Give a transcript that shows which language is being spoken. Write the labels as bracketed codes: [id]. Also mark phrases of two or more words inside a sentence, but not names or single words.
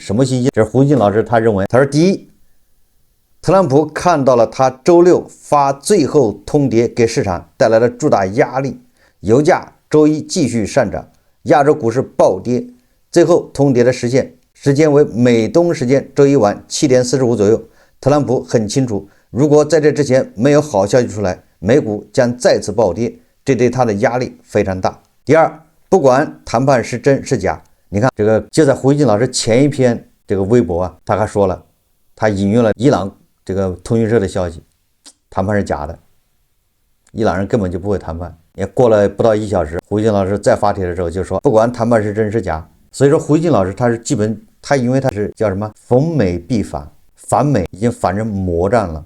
[zh] 什麼信息？這是胡錫進老師他認為，他說第一，特朗普看到了他周六發最後通牒給市場帶來的巨大壓力，油價周一繼續上漲，亞洲股市暴跌，最後通牒的實現時間為美東時間周一晚7點45左右。特朗普很清楚，如果在這之前沒有好消息出來，美股將再次暴跌，這對他的壓力非常大。第二，不管談判是真是假，你看這個就在胡錫進老師前一篇這個微博他還說了，他引用了伊朗這個通訊社的消息，談判是假的，伊朗人根本就不會談判。也過了不到1小時，胡錫進老師再發帖的時候就說，不管談判是真是假。所以說胡錫進老師他是基本他因為他是叫什麼逢美必反， 反美已經反成魔戰了。